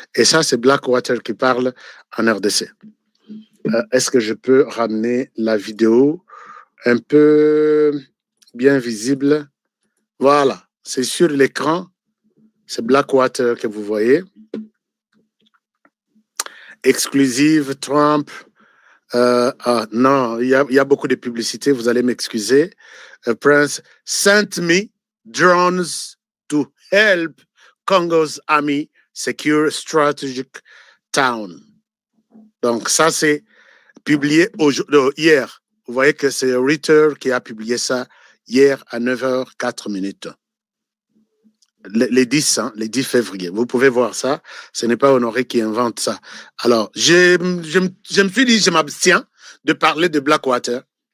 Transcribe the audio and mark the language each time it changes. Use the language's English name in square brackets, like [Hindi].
[French] Et ça, c'est Blackwater qui parle en RDC. Est-ce que je peux ramener la vidéo un peu bien visible? Voilà, c'est sur l'écran. C'est Blackwater que vous voyez. Exclusive, Trump. Non, il y a beaucoup de publicité, vous allez m'excuser. [English] Prince sent me drones to help Congo's army secure strategic town. [French] Donc ça, c'est publié hier. Vous voyez que c'est Reuters qui a publié ça hier à 9h04. Les 10, hein, les 10 février. Vous pouvez voir ça. Ce n'est pas Honoré qui invente ça. Alors, je me suis dit, je m'abstiens de parler de Blackwater.